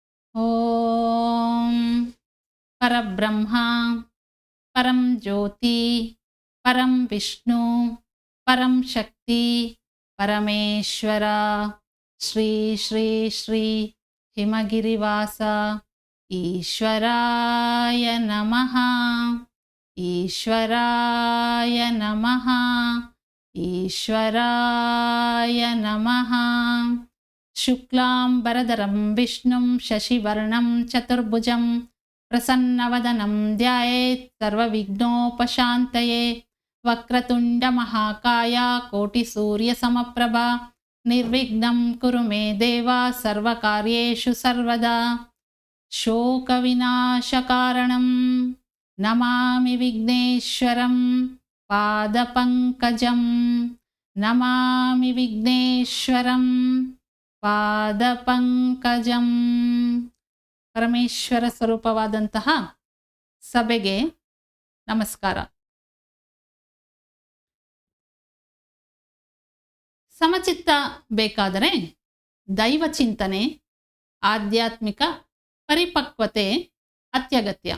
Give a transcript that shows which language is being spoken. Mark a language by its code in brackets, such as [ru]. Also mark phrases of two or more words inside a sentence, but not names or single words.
[sa] ಓಂ ಪರಬ್ರಹ್ಮ ಪರಂ ಜ್ಯೋತಿ ಪರಂ ವಿಷ್ಣು ಪರಂ ಶಕ್ತಿ ಪರಮೇಶ್ವರ ಶ್ರೀ ಶ್ರೀ ಶ್ರೀ ಹಿಮಗಿರಿವಾಸ ಈಶ್ವರಾಯ ನಮಃ. ಈಶ್ವರಾಯ ನಮಃ. ಈಶ್ವರಾಯ ನಮಃ. ಶುಕ್ಲಾಂಬರಧರಂ ವಿಷ್ಣುಂ ಶಶಿವರ್ಣಂ ಚತುರ್ಭುಜಂ ಪ್ರಸನ್ನವದನಂ ಧ್ಯಾಯೇತ್ ಸರ್ವವಿಘ್ನೋಪಶಾಂತಯೇ. ವಕ್ರತುಂಡ ಮಹಾಕಾಯ ಕೋಟಿಸೂರ್ಯಸಮಪ್ರಭಾ ನಿರ್ವಿಘ್ನಂ ಕುರು ಮೇ ದೇವ ಸರ್ವಕಾರ್ಯೇಷು ಸರ್ವದಾ. ಶೋಕವಿನಾಶಕಾರಣಂ ನಮಾಮಿ ವಿಘ್ನೇಶ್ವರಂ ಪಾದಪಂಕಜಂ. ನಮಾಮಿ ವಿಘ್ನೇಶ್ವರಂ ಪಾದಪಂಕಜಂ. [kn] ಪರಮೇಶ್ವರ ಸ್ವರೂಪವಾದಂತಹ ಸಭೆಗೆ ನಮಸ್ಕಾರ. ಸಮಚಿತ್ತ ಬೇಕಾದರೆ ದೈವ ಚಿಂತನೆ, ಆಧ್ಯಾತ್ಮಿಕ ಪರಿಪಕ್ವತೆ ಅತ್ಯಗತ್ಯ.